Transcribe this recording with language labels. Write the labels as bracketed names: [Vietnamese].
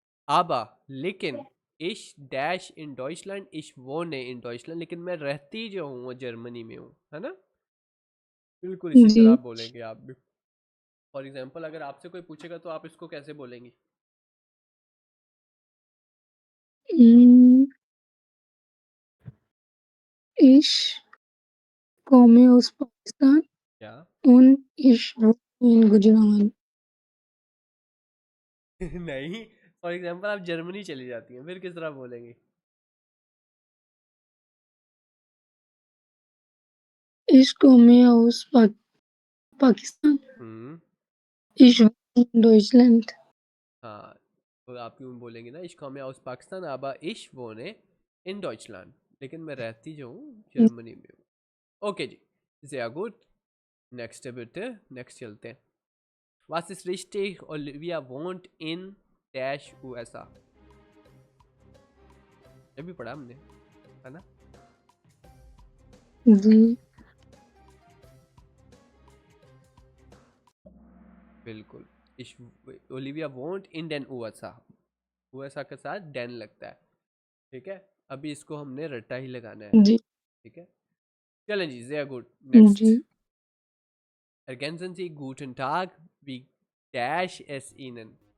[Hindi] aber लेकिन [German] ich dash in Deutschland, [Hindi] ich wohne in Deutschland, लेकिन मैं रहती जो हूँ वो जर्मनी में हूँ, है ना? बिल्कुल इसी जी। तरह बोलेंगे आप भी। फॉर एग्जाम्पल अगर आपसे कोई पूछेगा तो आप इसको कैसे बोलेंगी? [German] Hm, ich komme aus Pakistan [Hindi] क्या? [German] und ich wohne in Gujarat. [Hindi] नहीं, फॉर एग्जाम्पल आप जर्मनी चली जाती हैं, फिर किस तरह बोलेंगी? [German] Ich komme aus Pakistan. [Hindi] Hmm, [German] Ich wohne in Deutschland. [Hindi] हाँ, तो आप यूँ बोलेंगे ना, [German] ich komme aus Pakistan, aber ich wohne in Deutschland, [Hindi] लेकिन मैं रहती जो हूँ जर्मनी में हूँ। ओके जी, [German] sehr gut. [Hindi] नेक्स्ट बिtte, नेक्स्ट चलते हैं। [German] Was ist richtig? Olivia wohnt in dash USA. [Hindi] ये भी पढ़ा हमने, है ना? जी। बिल्कुल। [German] ओलिविया वोंट इन den USA. [Hindi] USA के साथ den लगता है, ठीक है? अभी इसको हमने रट्टा ही लगाना है, जी। ठीक है? चलें जी, [German] sehr gut. [Hindi] नेक्स्ट। जी। [German] Ergänzen Sie guten Tag, wie dash es Ihnen?